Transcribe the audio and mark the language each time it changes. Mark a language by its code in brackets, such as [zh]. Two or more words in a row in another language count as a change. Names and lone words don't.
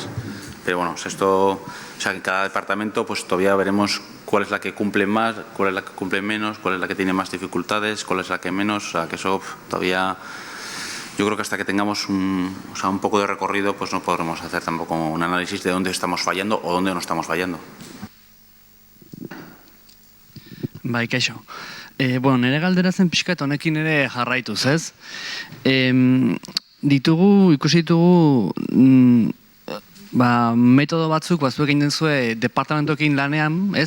[es] Pero bueno, esto, o sea, en cada departamento pues todavía veremos cuál es la que cumple más, cuál es la que cumple menos, cuál es la que tiene más dificultades, cuál es la que menos, o sea, que eso todavía... Yo creo que hasta que tengamos un poco de recorrido, pues no podremos hacer tampoco un análisis de dónde estamos fallando o dónde no estamos fallando. [eu] Bai, kaixo. Bueno, nire galdera zen pixkat honekin ere jarraituz, ez? Ikusi ditugu metodo batzuk, batzuek egin denzue departamentoekin lanean, ez?